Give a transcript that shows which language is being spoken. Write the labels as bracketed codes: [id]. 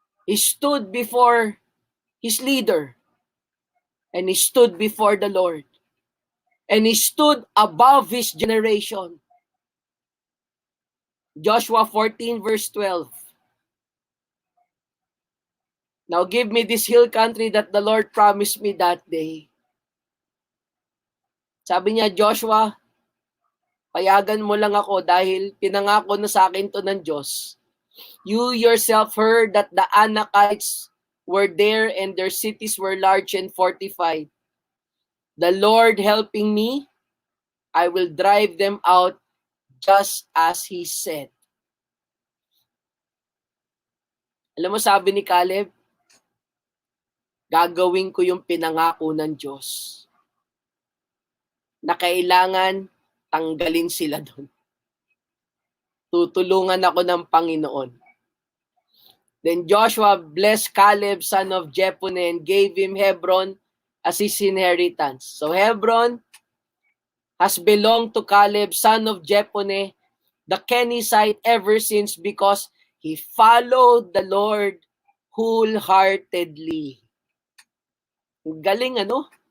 [en] He stood before his leader, and he stood before the Lord, and he stood above his generation. Joshua 14 verse 12. Now give me this hill country that the Lord promised me that day. [tl] Sabi niya, Joshua, payagan mo lang ako dahil pinangako na sa akin to ng Diyos. [en] You yourself heard that the Anakites were there and their cities were large and fortified. The Lord helping me, I will drive them out just as He said. [tl] Alam mo, sabi ni Caleb, gagawin ko yung pinangako ng Diyos. Na kailangan tanggalin sila doon. Tutulungan ako ng Panginoon. [en] Then Joshua blessed Caleb, son of Jephunneh, and gave him Hebron as his inheritance. So Hebron has belonged to Caleb, son of Jephunneh, the Kenizzite, ever since because he followed the Lord wholeheartedly. [tl] Galing ano?